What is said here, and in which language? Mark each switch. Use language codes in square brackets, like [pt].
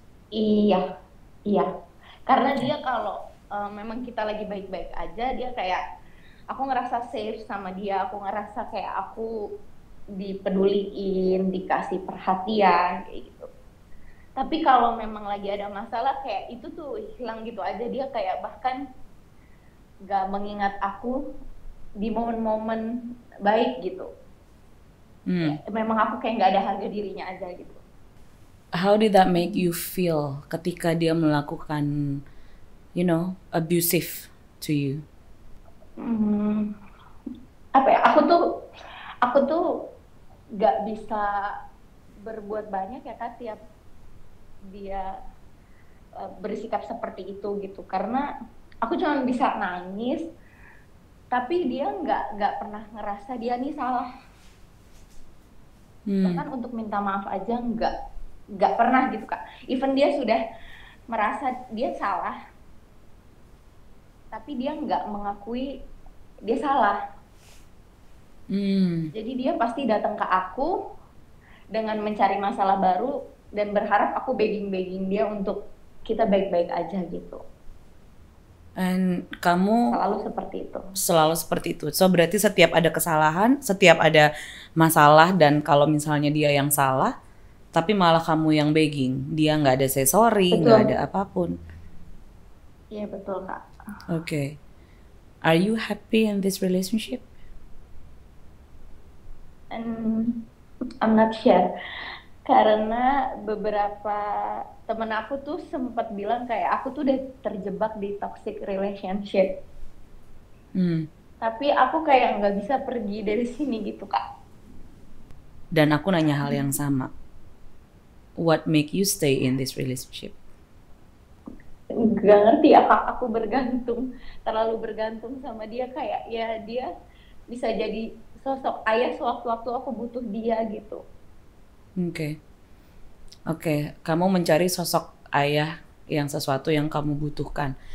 [id] Iya, iya. Karena dia kalau memang kita lagi baik-baik aja, dia kayak aku ngerasa safe sama dia, aku ngerasa kayak aku dipeduliin, dikasih perhatian kayak gitu. Tapi kalau memang lagi ada masalah kayak itu tuh hilang gitu aja, dia kayak bahkan gak mengingat aku di momen-momen baik gitu. Hmm. Ya, memang aku kayak gak ada harga dirinya aja gitu. [en] How did that make you feel [id] ketika dia melakukan, [en] abusive to you? [id] Hmm, apa ya? Aku tuh gak bisa berbuat banyak ya Kak, tiap dia bersikap seperti itu gitu, karena aku cuma bisa nangis, tapi dia nggak pernah ngerasa dia nih salah. Hmm. Bahkan untuk minta maaf aja nggak pernah gitu Kak. Even dia sudah merasa dia salah, tapi dia nggak mengakui dia salah. Hmm. Jadi dia pasti datang ke aku dengan mencari masalah baru dan berharap aku begging dia untuk kita baik-baik aja gitu. And kamu Selalu seperti itu. selalu seperti itu. So berarti setiap ada kesalahan, setiap ada masalah dan kalau misalnya dia yang salah, tapi malah kamu yang begging, dia nggak ada say sorry, nggak ada apapun. Iya betul Kak. Okay. [en] Are you happy in this relationship? And I'm not sure [id] karena beberapa temen aku tuh sempat bilang kayak aku tuh udah terjebak di toxic relationship. Tapi aku kayak nggak bisa pergi dari sini gitu Kak. Dan aku nanya hal yang sama. [en] What make you stay in this relationship? [id] Gak ngerti ya Kak, aku terlalu bergantung sama dia, kayak ya dia bisa jadi sosok ayah sewaktu-waktu aku butuh dia gitu. Oke, kamu mencari sosok ayah yang sesuatu yang kamu butuhkan.